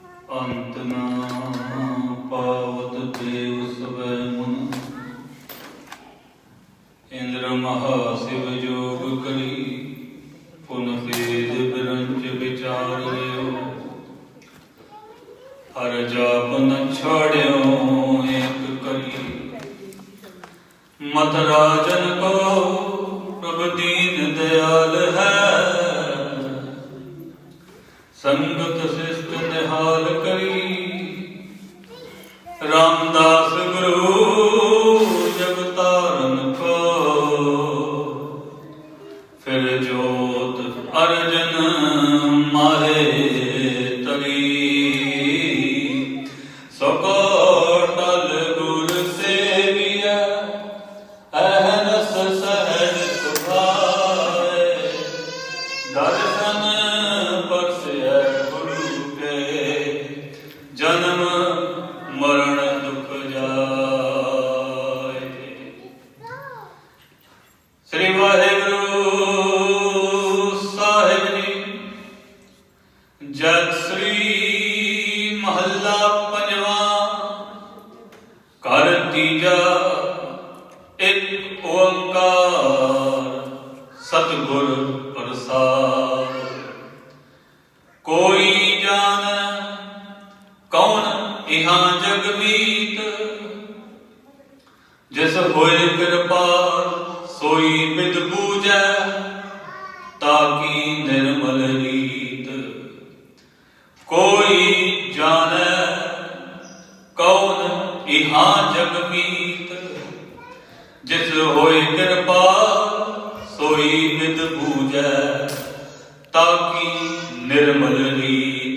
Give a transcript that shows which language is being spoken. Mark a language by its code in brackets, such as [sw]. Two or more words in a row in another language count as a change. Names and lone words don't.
[pa] ਅੰਤ ਨਾ ਪਾਵਤ ਦੇਵ ਸਵੈ ਮੁਨ, ਇੰਦ੍ਰ ਮਹਾਸ਼ਿਵ ਜੋਗ ਕਰੀ, ਪੁਨ ਭੇਦ ਬਿਰੰਚ ਵਿਚਾਰ ਲਿਯੋ। ਹਰ ਜਾਪ ਨ ਛਾਡ੍ਯੋ ਏਕ ਕਰੀ, ਮਤ ਰਾਜਨ ਕੋ ਪ੍ਰਭੁ ਦੀਨ ਦਯਾਲ ਹੈ। ਸੰਗਤ ਸ਼ਿਸ਼ਟ ਨਿਹਾਲ ਕਰੀ, ਰਾਮਦਾਸ ਗੁਰੁ ਜਗ ਤਾਰਨ ਕੋ। ਫਿਰ ਜੋਤ ਅਰਜਨ ਮਾਹੇ ਤਰੀ, ਸਕੋ ਟਲ ਗੁਰ ਸੇਵਿਆ, ਅਹਨਸ ਸਹਜ ਸੁਭਾਏ। ਦਰਸ਼ਨ ਪਰਸਿਯ ਗੁਰੁ ਕੇ, ਜਨਮ ਮਰਣ ਦੁਖ ਜਾਏ। ਸ੍ਰੀ ਵਾਹਿਗੁਰੂ ਸਾਹਿਬ ਜੀ। ਜਗ ਸ੍ਰੀ ਮਹਲਾ ਪੰਜਵਾ, ਕਰ ਤੀਜਾ ਏਕ ਓਂਕਾਰ, ਸਤਗੁਰ ਪ੍ਰਸਾਦ। ਕੋਈ ਜਾਨ ਕਉਨ ਇਹਾਂ ਜਗ ਮੀਤ, ਜਿਸ ਹੋਏ ਕ੍ਰਿਪਾਲ ਸੋਈ ਵਿਦ ਬੂਝੈ, ਤਾਕੀ ਨਿਰਮਲ ਰੀਤ। ਕੋਈ ਜਾਨੇ ਕਉਨ ਇਹਾਂ ਜਗ ਮੀਤ, ਜਿਸ ਹੋਏ ਕ੍ਰਿਪਾਲ ਸੋਈ ਵਿਦ ਬੂਝੈ, ਤਾਕੀ ਨਿਰਮਲ ਰੀਤ।